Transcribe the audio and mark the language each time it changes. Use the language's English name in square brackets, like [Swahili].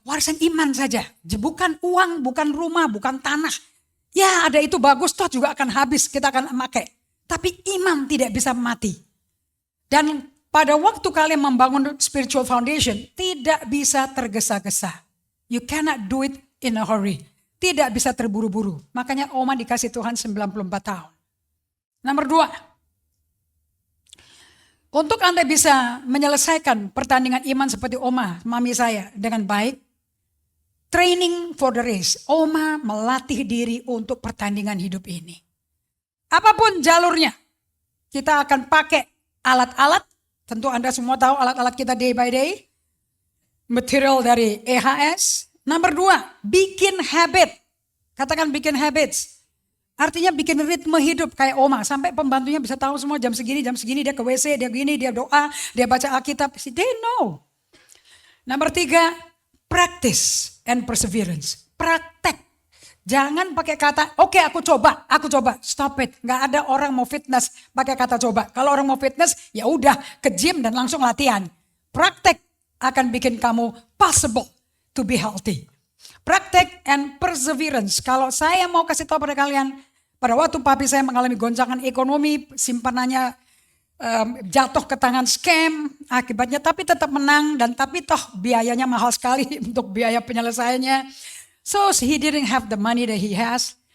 [Indonesian] Warisan iman saja. Bukan uang, bukan rumah, bukan tanah. Ya ada itu bagus, toh juga akan habis, kita akan pakai. Tapi iman tidak bisa mati. Dan pada waktu kalian membangun [English] spiritual foundation, [Indonesian] tidak bisa tergesa-gesa. [English] You cannot do it in a hurry. [Indonesian] Tidak bisa terburu-buru. Makanya Oma dikasih Tuhan 94 tahun. Nomor 2. Untuk Anda bisa menyelesaikan pertandingan iman seperti Oma, mami saya dengan baik. [English] Training for the race. [Indonesian] Oma melatih diri untuk pertandingan hidup ini. Apapun jalurnya, kita akan pakai alat-alat. Tentu Anda semua tahu alat-alat kita [English] day by day. [Indonesian] Material dari EHS. Nomor 2, bikin habit. Katakan bikin habits. Artinya bikin ritme hidup kayak Oma. Sampai pembantunya bisa tahu semua jam segini dia ke WC, dia gini, dia doa, dia baca Alkitab. [English] They know. [Indonesian] Nomor 3, [English] practice and perseverance. [Indonesian] Praktek. Jangan pakai kata, oke, aku coba. [English] Stop it. [Indonesian] Nggak ada orang mau fitness pakai kata coba. Kalau orang mau fitness, ya udah ke gym dan langsung latihan. Praktek akan bikin kamu [English] possible to be healthy. Praktek and perseverance. [Indonesian] Kalau saya mau kasih tahu pada kalian, pada waktu papi saya mengalami goncangan ekonomi, simpanannya jatuh ke tangan scam, akibatnya tapi tetap menang dan tapi toh biayanya mahal sekali untuk biaya penyelesaiannya. [English] So he didn't have the money that he has.